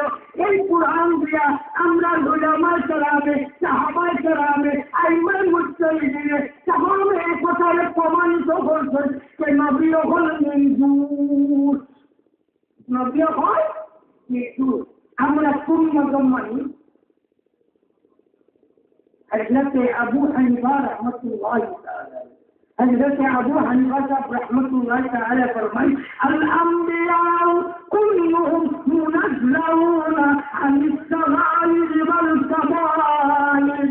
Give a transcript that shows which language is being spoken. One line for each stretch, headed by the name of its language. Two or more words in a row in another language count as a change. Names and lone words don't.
Bangla: এই কোরআন দিয়া আমরা উলামায়ে কেরামে, সাহাবায়ে কেরামে, আইম্মায়ে মুজতাহিদিনের तमाम এই কথাকে প্রমাণিত করছেন যে নবী হলেন নির্দোষ, নবী হল নির্দোষ। আমরা কোন মজম মানি?
Urdu: حضرت ابو حنیفہ رحمۃ اللہ تعالیٰ، حضرت ابو حنیفہ صاحب رحمۃ اللہ تعالیٰ فرمائے
Arabic: الأنبياء كلهم منزلون عن الصغائر والكبائر.